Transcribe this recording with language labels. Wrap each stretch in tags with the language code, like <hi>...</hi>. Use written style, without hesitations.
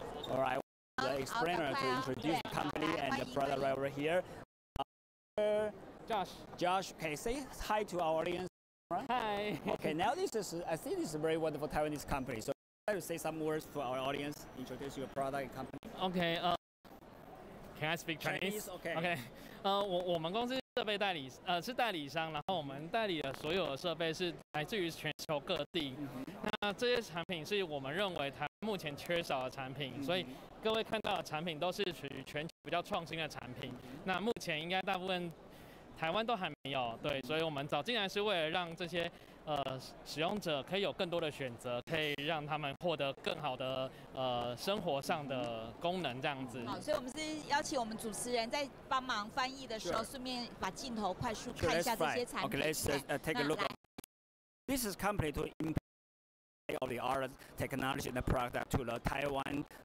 <en>All right, the explainer to introduce the company and the product right over here. Josh, okay, say hi to our audience. Hi. Okay, now I think this is a very wonderful Taiwanese company. So I'd like to say some words to our audience, introduce your product and company. Okay, can I speak Chinese? Okay.</en> <zh>我们公司设备代理是代理商，然后我们代理的所有的设备是来自于全球各地。那这些产品是我们认为台湾目前缺少的产品，所以各位看到的产品都是属于全球比较创新的产品。那目前应该大部分台湾都还没有，对，所以我们找进来是为了让这些使用者可以有更多的选择，可以让他们获得更好的生活上的功能这样子。好，所以我们是邀请我们主持人在帮忙翻译的时候，顺便把镜头快速看一下这些产品。</zh> <en>Okay, let's take a look. This is company to implement of the art technology and the product to the Taiwan</en>